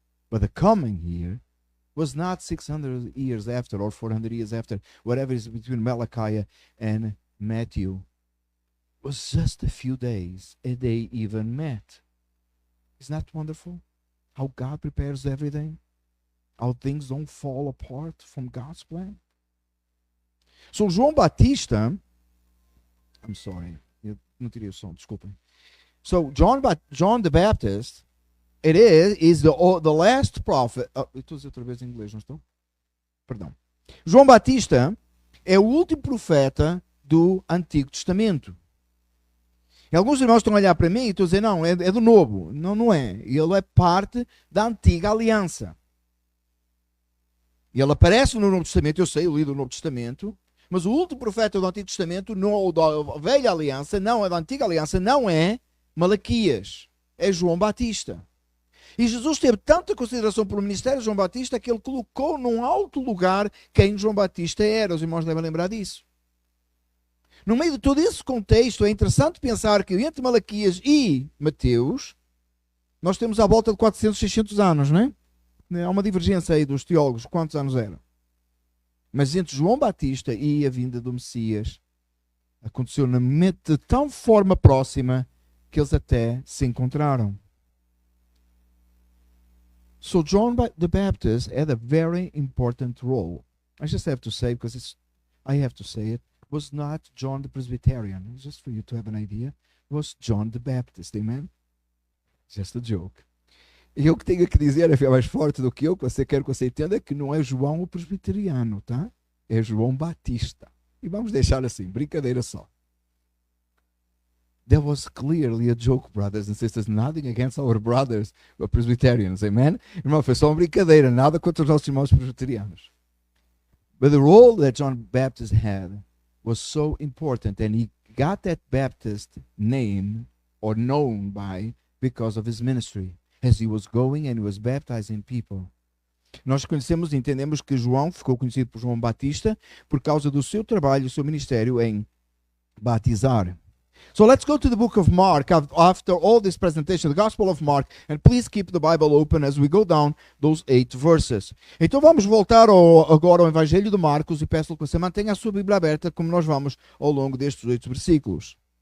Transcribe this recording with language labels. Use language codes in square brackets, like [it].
[en] But the coming here was not 600 years after or 400 years after, whatever is between Malachi and Matthew. It was just a few days, and they even met. Isn't that wonderful? How God prepares everything? How things don't fall apart from God's plan? [pt] So João Batista, [en] I'm sorry, [pt] eu não tirei o som, desculpem. [en] So John the Baptist, it is the last prophet. [pt] Estou a dizer outra vez em inglês, não estou? Perdão. João Batista é o último profeta do Antigo Testamento. E alguns irmãos estão a olhar para mim e estão a dizer, não, é do Novo. Não, não é. Ele é parte da Antiga Aliança. E ele aparece no Novo Testamento, eu sei, eu li do Novo Testamento, mas o último profeta do Antigo Testamento, não, da Velha Aliança, não é da Antiga Aliança, não é Malaquias, é João Batista. E Jesus teve tanta consideração pelo ministério de João Batista que ele colocou num alto lugar quem João Batista era. Os irmãos devem lembrar disso. No meio de todo esse contexto, é interessante pensar que entre Malaquias e Mateus, nós temos à volta de 400, 600 anos, não é? Há uma divergência aí dos teólogos, quantos anos eram. Mas entre João Batista e a vinda do Messias, aconteceu de tão forma próxima que eles até se encontraram. [en] So John the Baptist had a very important role. I just have to say, because I have to say it, was not John the Presbyterian. Just for you to have an idea, it was John the Baptist. Amen? Just a joke. [pt] E eu que tenho que dizer, é mais forte do que eu, que você quer que você entenda, que não é João o Presbiteriano, tá? É João Batista. E vamos deixar assim, brincadeira só. [en] That was clearly a joke, brothers and sisters. Nothing against our brothers, the Presbyterians. Amen? [pt] Irmão, foi só uma brincadeira. Nada contra os nossos irmãos presbiterianos. [en] But the role that John Baptist had was so important. And he got that Baptist name, or known by, because of his ministry. As he was going and he was baptizing people. [pt] Nós conhecemos e entendemos que João ficou conhecido por João Batista por causa do seu trabalho, o seu ministério em batizar. [en] So let's go to the book of Mark after all this presentation, the Gospel of Mark, and please keep the Bible open as we go down those 8 verses. [pt] Então vamos voltar agora ao Evangelho de Marcos e peço que você mantenha a sua Bíblia aberta como nós vamos ao longo destes 8 versículos.